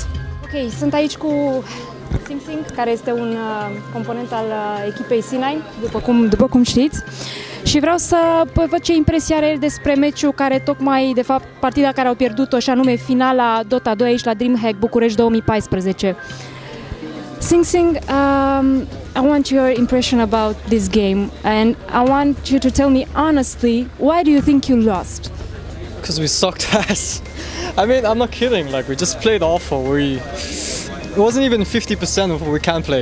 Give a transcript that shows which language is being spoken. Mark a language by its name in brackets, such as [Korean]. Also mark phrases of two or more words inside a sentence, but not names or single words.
[Romanian] Ok, sunt aici cu Sing Sing, care este un component al echipei C9, după cum știți. Și vreau să văd ce impresie are el despre meciul care tocmai, de fapt, partida care au pierdut-o, și anume finala Dota 2 aici la DreamHack București 2014. [English] Sing Sing, I want your impression about this game, and I want you to tell me honestly, why do you think you lost? Because we sucked ass. I mean, I'm not kidding. Like, we just played awful. It wasn't even 50% of what we can play.